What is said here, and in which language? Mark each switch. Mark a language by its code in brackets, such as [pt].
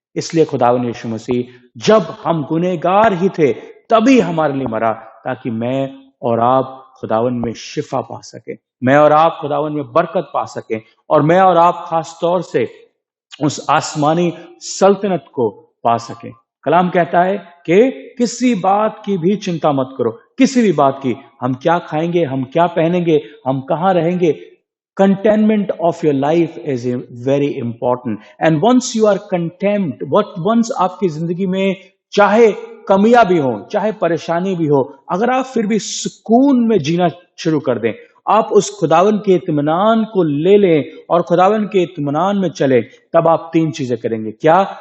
[hi] इसलिए खुदावन यीशु मसीह जब हम गुनहगार ही थे तभी हमारे लिए मरा, ताकि मैं और आप खुदावन में शिफा पा सके, मैं और आप खुदावन में बरकत पा सके, और मैं और आप खास तौर से उस आसमानी सल्तनत को पा सके। कलाम कहता है कि किसी बात की भी चिंता मत करो, किसी भी बात की। हम क्या खाएंगे, हम क्या पहनेंगे, हम कहाँ रहेंगे। [en] Contentment of your life is very important. And once you are content, once [hi] आपकी जिंदगी में चाहे कमियां भी हो, चाहे परेशानी भी हो, अगर आप फिर भी सुकून में जीना शुरू कर दें, आप उस खुदावन के इत्मीनान को ले लें और खुदावन के इत्मीनान में चले, तब आप 3 चीजें करेंगे। क्या?